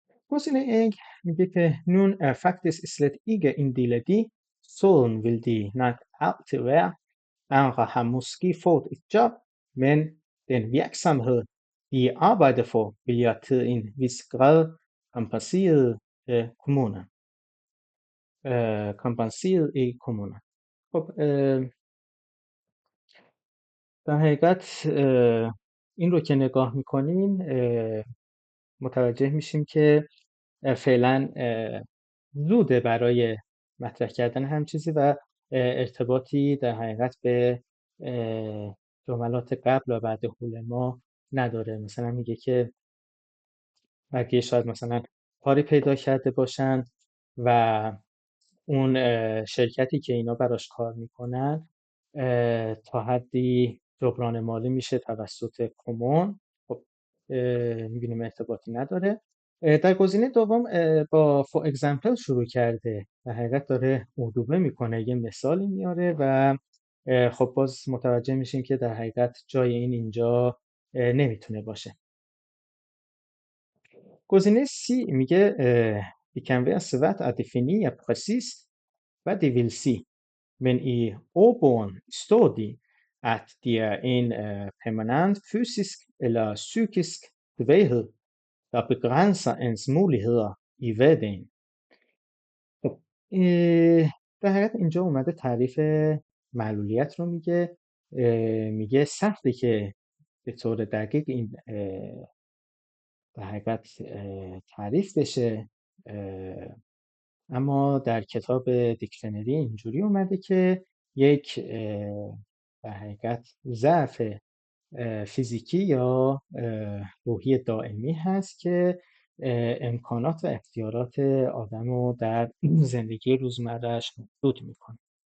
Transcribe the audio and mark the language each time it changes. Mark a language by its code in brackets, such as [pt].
[fa] گزینه A میگه که [da] nun er faktisk slet ikke en del af de Solen vil de nok altid være. Andre har måske fået et job, men den virksomhed, de arbejder for, bliver til en vis grad kompenseret kommunen. Kompenseret i kommunen. [fa] خب در حقیقت این رو که نگاه میکنیم متوجه میشیم که فعلا زوده برای مطرح کردن هم چیزی و ارتباطی در حقیقت به جملات قبل و بعد حول ما نداره. مثلا میگه که بقیه شاید مثلا کاری پیدا کرده باشن و اون شرکتی که اینا براش کار میکنن تا حدی جبران مالی میشه توسط کمون. خب میبینیم ارتباطی نداره. در گزینه دوم با [en] for example [fa] شروع کرده، در حقیقت داره اردوبه میکنه، یه مثالی میاره و خب باز متوجه میشیم که در حقیقت جای این اینجا نمیتونه باشه. گزینه C میگه [da] de kan være svært at definere præcist, hvad de vil sige, men i ordbogen står de, at de er en permanent fysisk eller psykisk bevægelse, der begrænser ens muligheder i hverdagen. [fa] خب در حقیقت اینجا اومده تعریف معلولیت رو میگه. میگه سخته که به طور دقیق این در حقیقت تعریف بشه، اما در کتاب دیکشنری اینجوری اومده که یک در حقیقت ضعف فیزیکی یا روحی دائمی هست که امکانات و اختیارات آدم رو در زندگی روزمرهش محدود میکنه.